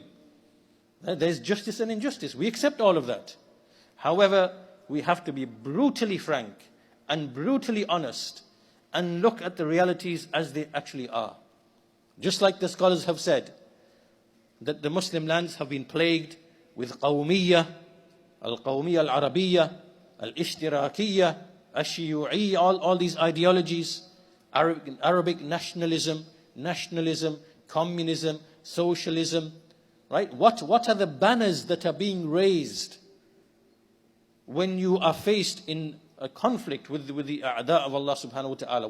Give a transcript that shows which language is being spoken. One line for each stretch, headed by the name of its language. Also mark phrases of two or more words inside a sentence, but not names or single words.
English: There's justice and injustice. We accept all of that. However, we have to be brutally frank and brutally honest and look at the realities as they actually are. Just like the scholars have said, that the Muslim lands have been plagued with
Arabic: قومية، القومية العربية، الاشتراكية، الشيوعية,
English: all these ideologies, Arabic nationalism, communism, socialism, right? What are the banners that are being raised when you are faced in a conflict with the a'da of
Arabic: الله سبحانه وتعالى.